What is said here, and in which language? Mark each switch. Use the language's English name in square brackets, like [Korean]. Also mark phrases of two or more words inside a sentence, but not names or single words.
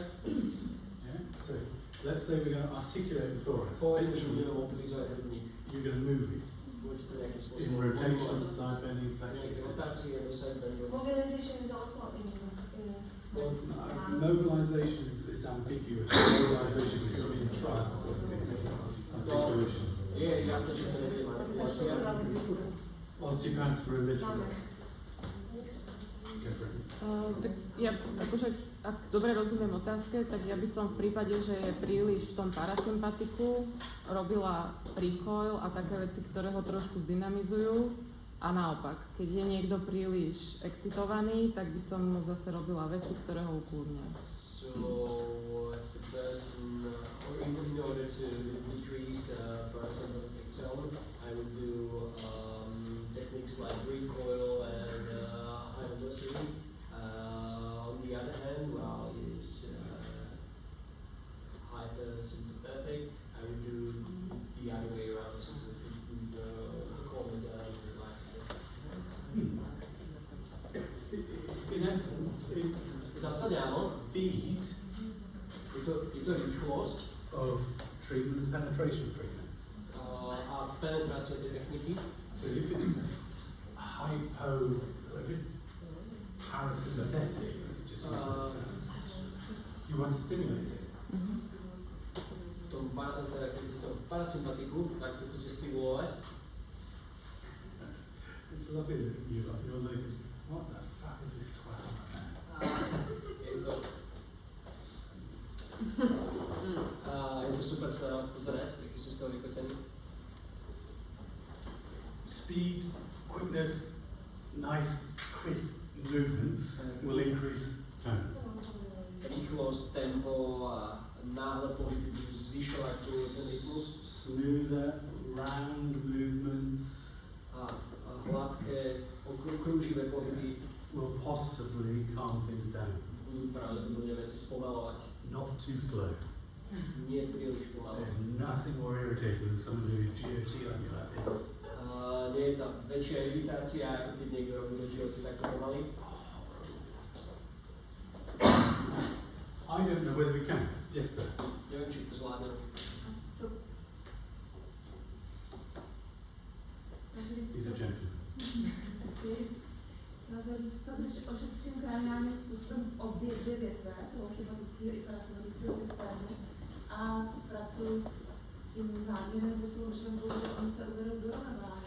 [English] Yeah. So let's say we're going to articulate the thorax. [Slovak] Povedzme, že [English] Basically, [Slovak] budeme mobilizovať hrudník. [English] you're going to move it [Slovak] Budete to nejakým [English] in [Slovak] spôsobom [English] rotation, [Slovak] pohymovať. [English] side bending, flexion, [Slovak] Nejaké [English] extension. [Slovak] rotácie, do [English] side bendu. Mobilization is also in Mobilization is ambiguous. Mobilization could mean thrust or articulation. [Slovak] Je jasné, že to nebude manipulácia. [English] Osteopaths are literally different. [Slovak] Tak ja, akože, ak dobre rozumiem otázke, tak ja by som v prípade, že je príliš v tom parasympatiku, robila recoil a také veci, ktoré ho trošku zdynamizujú. A naopak, keď je niekto príliš excitovaný, tak by som mu zase robila veci, ktoré ho ukludnia. [English] So, if the person, or in order to decrease parasympathetic tone, I would do techniques like recoil and high velocity. On the other hand, while he's hypersympathetic, I would do the other way around, so calm it down and relax it. In essence, it's [Slovak] Zase áno, [English] speed [Slovak] je to rýchlosť [English] of treatment and penetration of treatment. [Slovak] a penetrácia tej techniky. [English] So if it's so if it's parasympathetic, let's just use those terms, you want to stimulate it. [Slovak] V tom parasympatiku, tak keď chcete stimulovať, [English] It's lovely looking at you, like you're like, what the fuck is this twat? [Slovak] je to super sa na vás pozerať, aký ste z toho vykotení. [English] Speed, quickness, nice, crisp movements will increase tone. [Slovak] Rýchlosť, tempo a náhle pohyby budú zvyšovať ten rytmus. [English] So smoother, round movements [Slovak] a hladké, krúživé pohyby [English] will possibly calm things down. [Slovak] budú pravdepodobne veci spomalovať. [English] Not too slow. [Slovak] Nie príliš pomalo. [English] There's nothing more irritating than someone doing GOT on you like this. [Slovak] Nie je tam väčšia iritácia, ako keď niekto robí GOT takto pomaly. [English] I don't know whether we can. Yes, sir. [Slovak] Neviem, či to zvládnem. [English] He's a gentleman. [Czech] Říct, co když ošetřím kraniálním způsobem obě dvě větve, toho sympatického i parasympatického systému, a pracuji s tím záměrem, nebo s tou myšlenkou, že oni se uvedou do rovnováhy.